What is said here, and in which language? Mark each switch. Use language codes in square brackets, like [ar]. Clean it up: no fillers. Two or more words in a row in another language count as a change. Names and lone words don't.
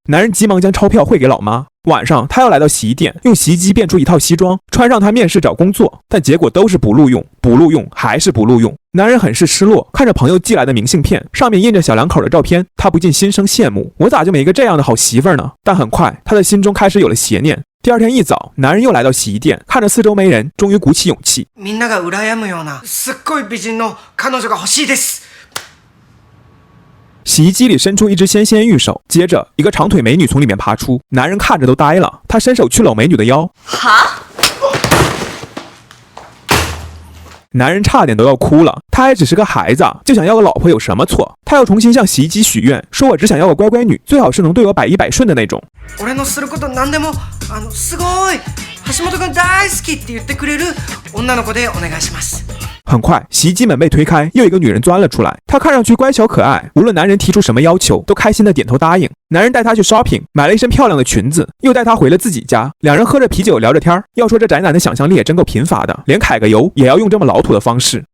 [zh] 男人急忙将钞票汇给老妈。晚上，他要来到洗衣店，用洗衣机变出一套西装，穿上他面试找工作，但结果都是不录用，不录用，还是不录用。男人很是失落，看着朋友寄来的明信片，上面印着小两口的照片，他不禁心生羡慕，我咋就没个这样的好媳妇儿呢？但很快，他的心中开始有了邪念。第二天一早，男人又来到洗衣店，看着四周没人，终于鼓起勇气。 [ja] みんなが羨むようなすっごい美人の彼女が欲しいです。 [zh] 洗衣机里伸出一只纤纤玉手，接着一个长腿美女从里面爬出，男人看着都呆了，他伸手去搂美女的腰。男人差点都要哭了，他还只是个孩子，就想要个老婆有什么错？他要重新向洗衣机许愿，说我只想要个乖乖女，最好是能对我百依百顺的那种。 [ja] 俺のすること何でもすごい橋本君大好きって言ってくれる女の子でお願いします。 [zh] 很快，洗衣机门被推开，又一个女人钻了出来。她看上去乖巧可爱，无论男人提出什么要求，都开心的点头答应。男人带她去 shopping， 买了一身漂亮的裙子，又带她回了自己家。两人喝着啤酒聊着天。要说这宅男的想象力也真够贫乏的，连揩个油也要用这么老土的方式。